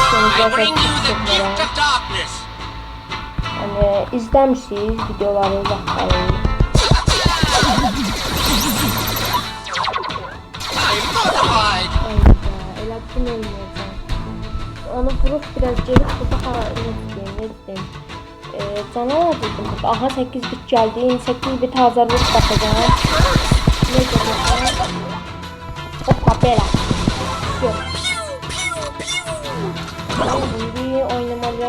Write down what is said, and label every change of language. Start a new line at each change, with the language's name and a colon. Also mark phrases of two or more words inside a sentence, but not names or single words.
Azerbaijani: Yəni izləmişsiniz videoları vaxtları. Elə bunu oynayacaq.
Turkish: Onu vurup biraz gelip burada unutmayayım. Canavar dedim burada. Aha 8 bit geldi. 8 bit hazır vurup bakacağım. Ne görüyorsun? Hoppa bela. Yok. Şimdi oynamalıyım.